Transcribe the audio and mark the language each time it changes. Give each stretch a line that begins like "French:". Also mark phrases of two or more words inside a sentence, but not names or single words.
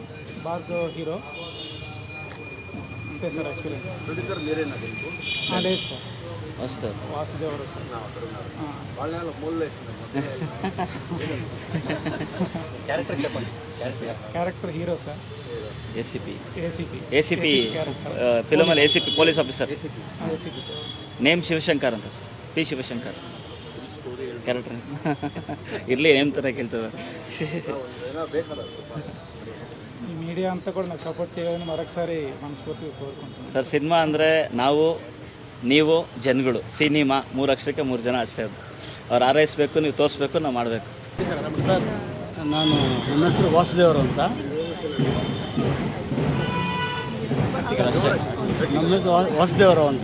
Telugu: బాగా హీరో అంతే సార్ ఎక్స్పీరియన్స్. ప్రొడ్యూసర్ మీరేనా? లేదు సార్, వాసుదేవరావు సార్. క్యారెక్టర్ హీరో సార్.
Kannada: ACP ಫಿಲಮಲ್ಲಿ ACP
English: police officer.
Telugu: ACP సార్.
Kannada: ನೇಮ್ ಶಿವಶಂಕರ್ ಅಂತ ಸರ್. P ಶಿವಶಂಕರ್ ಕ್ಯಾರೆಕ್ಟರ್. ಇರಲಿ, ನೇಮ್ ಥರ ಕೇಳ್ತದೆ.
Telugu: ఈ మీడియా అంతా కూడా నాకు సపోర్ట్ చేయాలని మరొకసారి మనస్ఫూర్తిగా కోరుకుంటున్నాను
Kannada: ಸರ್. ಸಿನಿಮಾ ಅಂದರೆ ನಾವು, ನೀವು, ಜನಗಳು. ಸಿನಿಮಾ 3 ಅಕ್ಷರಕ್ಕೆ 3 ಜನ ಅಷ್ಟೇ. ಅದು ಅವ್ರು ಹಾರೈಸಬೇಕು, ನೀವು ತೋರಿಸ್ಬೇಕು, ನಾವು ಮಾಡಬೇಕು. ಸರ್ ನಾನು ನನ್ನ ಹೆಸರು ವಾಸುದೇವರು ಅಂತ. ನಮ್ಮ ಹೆಸರು ವಾಸುದೇವರು ಅಂತ.